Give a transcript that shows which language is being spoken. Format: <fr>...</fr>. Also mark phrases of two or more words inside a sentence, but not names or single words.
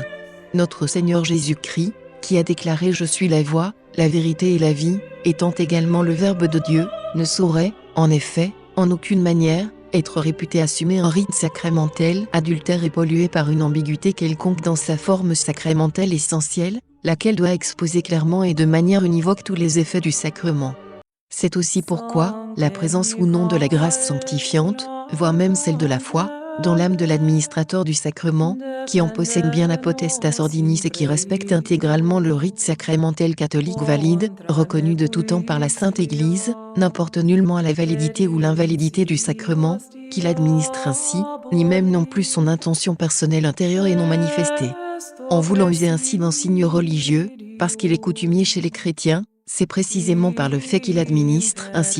<fr>Notre Seigneur Jésus-Christ, qui a déclaré « Je suis la voie, la vérité et la vie », étant également le Verbe de Dieu, ne saurait, en effet, en aucune manière, être réputé assumer un rite sacramentel adultère et pollué par une ambiguïté quelconque dans sa forme sacramentelle essentielle, laquelle doit exposer clairement et de manière univoque tous les effets du sacrement. C'est aussi pourquoi, la présence ou non de la grâce sanctifiante, voire même celle de la foi, dans l'âme de l'administrateur du sacrement, qui en possède bien la</fr> <la>potestas ordinis</la> <fr>et qui respecte intégralement le rite sacramentel catholique valide, reconnu de tout temps par la Sainte Église, n'importe nullement la validité ou l'invalidité du sacrement, qu'il administre ainsi, ni même non plus son intention personnelle intérieure et non manifestée. En voulant user ainsi d'un signe religieux, parce qu'il est coutumier chez les chrétiens, c'est précisément par le fait qu'il administre ainsi</fr>